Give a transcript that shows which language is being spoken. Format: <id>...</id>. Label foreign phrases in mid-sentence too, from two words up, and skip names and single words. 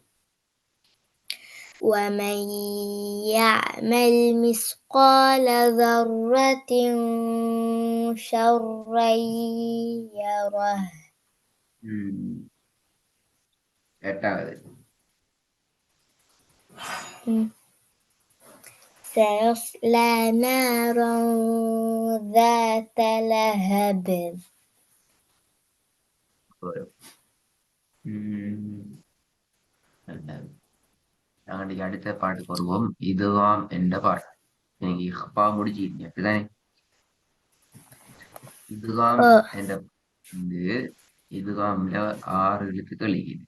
<ar>ومن يعمل مثقال ذرة شرا يره.</ar> <ta>எட்டாவது</ta> <ar>سيصلى نارا ذات لهب.</ar> <ta>நாங்கள் இன்னைக்கு அடுத்த பாட்டுக்கு வருவோம். இதுவாம் என்ற பாட்டு. இன்னைக்கு ஹப்பா முடிச்சிருக்கீங்க அப்படிதானே? இதுவாம் என்ற வந்து இதுவாம்ல 6 எழுத்துக்கள் இருக்குது.</ta>